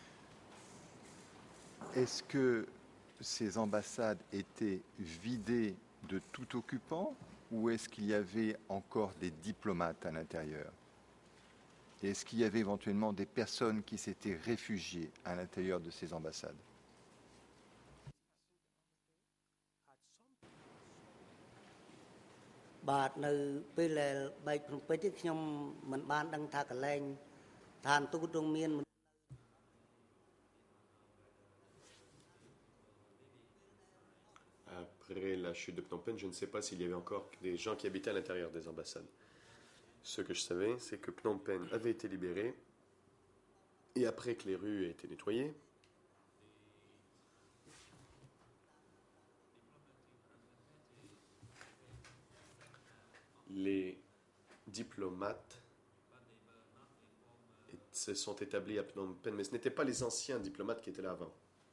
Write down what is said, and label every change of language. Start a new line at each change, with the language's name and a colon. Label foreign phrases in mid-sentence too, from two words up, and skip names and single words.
French: Est-ce que ces ambassades étaient vidées de tout occupant ou est-ce qu'il y avait encore des diplomates à l'intérieur? Et est-ce qu'il y avait éventuellement des personnes qui s'étaient réfugiées à l'intérieur de ces ambassades? Bah,
Khmer: នៅពេលដែលបែកភ្នំពេញនេះខ្ញុំមិនបានដឹងថាកន្លែងឋានទូតរងមាន
French: Après la chute de Phnom Penh, je ne sais pas s'il y avait encore des gens qui habitaient à l'intérieur des ambassades. Ce que je savais, c'est que Phnom Penh avait été libéré, et après que les rues aient été nettoyées, les diplomates se sont établis à Phnom Penh, mais ce n'étaient pas les anciens diplomates qui étaient là avant.